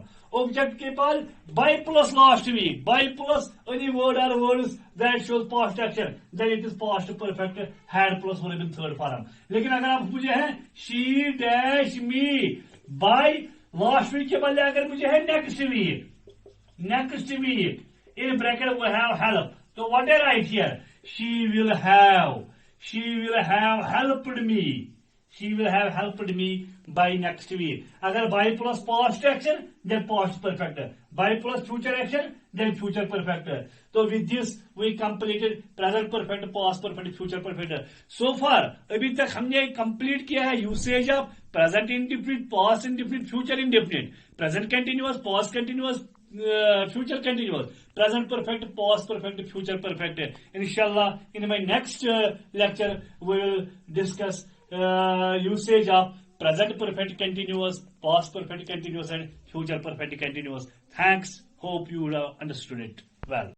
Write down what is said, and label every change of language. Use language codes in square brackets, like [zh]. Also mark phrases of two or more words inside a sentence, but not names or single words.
[en] ऑब्जेक्ट [hi] के बाद [en] by plus last week, by plus any word और words that shows past action, then it is past perfect, had plus verb in third form. [hi] लेकिन अगर आप मुझे है [en] she dash me by last week [hi] के बदले अगर मुझे है [en] next week, next week, in bracket we have help. तो what I write here? she will have helped me, she will have helped me by next week. अगर by plus past action then past perfect, by plus future action then future perfect. So with this we completed present perfect, past perfect, future perfect. So far [hi] अभी तक हमने [en] complete [hi] किया है [en] usage of present indefinite, past indefinite, future indefinite, present continuous, past continuous, future continuous, present perfect, past perfect, future perfect. Inshallah in my next lecture we will discuss usage of present perfect continuous, past perfect continuous and future perfect continuous. Thanks. Hope you would have understood it well.